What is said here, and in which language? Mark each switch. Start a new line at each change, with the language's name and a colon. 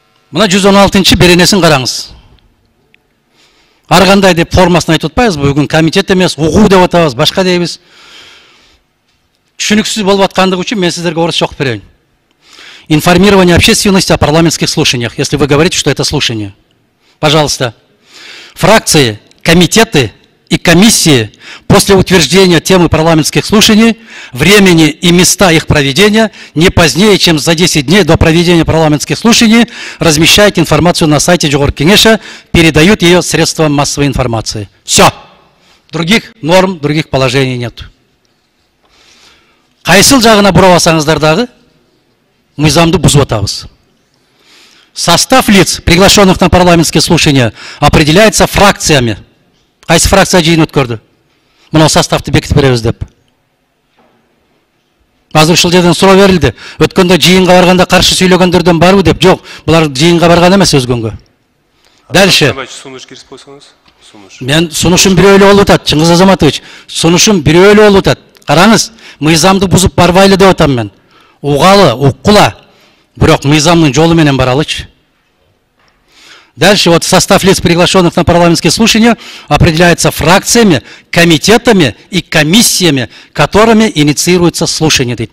Kyrgyz: Мына 116 беренесин караңыз. Ар кандай деп формасын айтып атпайбызбы? Бүгүн комитет эмес, угуу деп атабыз, башка дейбиз. Түшүнүксүз болуп аткандыгы үчүн мен сиздерге орусча окуп берейин.
Russian: Информирование общественности о парламентских слушаниях, если вы говорите, что это слушание. Пожалуйста. Фракции, комитеты и комиссии после утверждения темы парламентских слушаний, времени и места их проведения не позднее, чем за 10 дней до проведения парламентских слушаний размещают информацию на сайте Жогорку Кеңеша, передают ее средствам массовой информации. Все. Других норм, других положений нет.
Kyrgyz: Кайсыл жагына бурап алсаңыздар дагы мыйзамды бузуп атабыз.
Russian: Состав лиц, приглашенных на парламентские слушания, определяется фракциями.
Kyrgyz: Кайсы фракция жыйын өткөрдү? Мына составты бекитип беребиз деп. Азыр ушул жерден суроо берилди. Өткөндө жыйынга барганда каршы сүйлөгөндөрдөн барбы деп. Жок, булар жыйынга барган эмес өзгөнгө.
Russian: Дальше.
Kyrgyz: Сунуш кирип койсоңуз. Мен сунушум бирөө эле болуп атат, Чыңгыз Азаматович. Сунушум бирөө эле болуп атат. Караңыз, мыйзамды бузуп барбайлы деп атам мен. Угалы, уккула. Бирок мыйзамдын жолу менен баралычы.
Russian: Дальше вот состав лиц, приглашенных на парламентские слушания, определяется фракциями, комитетами и комиссиями, которыми инициируется слушание.